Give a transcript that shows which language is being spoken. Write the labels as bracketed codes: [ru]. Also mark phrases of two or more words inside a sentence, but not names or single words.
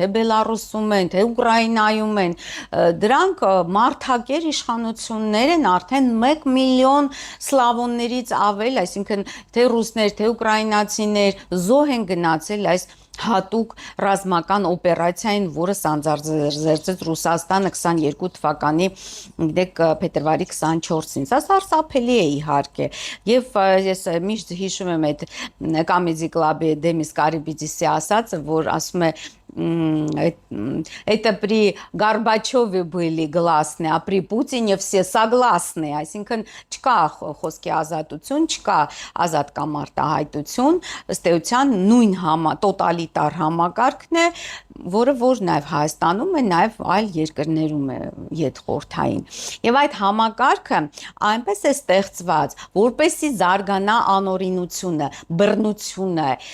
[hy] թե Բելարուսում են, թե Ուկրաինայում են, դրանք մարդակեր իշխանություններ են, արդեն 1 միլիոն սլավոններից ավել, այսինքն թե ռուսներ, թե ուկրաինացիներ զոհ են գնացել այս հատուկ ռազմական օպերացիային, որը սանձարձեց Ռուսաստանը 22 թվականի փետրվարի 24-ին։ Սա սարսափելի է իհարկե։ Եվ ես միշտ հիշում եմ այդ Comedy Club-ի Դեմիս Կարիբիդիսի ասածը, որ ասում է [ru] это при Горбачеве были гласные, а при Путине все согласны, [hy] այսինքն չկա խոսքի ազատություն, չկա ազատ կամ արտահայտություն, ըստ էության նույն տոտալիտար համակարգն է, որը որ նաև Հայաստանում է, նաև այլ երկրներում է յետխորթային։ Եվ այդ համակարգը այնպես է ստեղծված, որպեսզի զարգանա անօրինությունը, բռնությունը,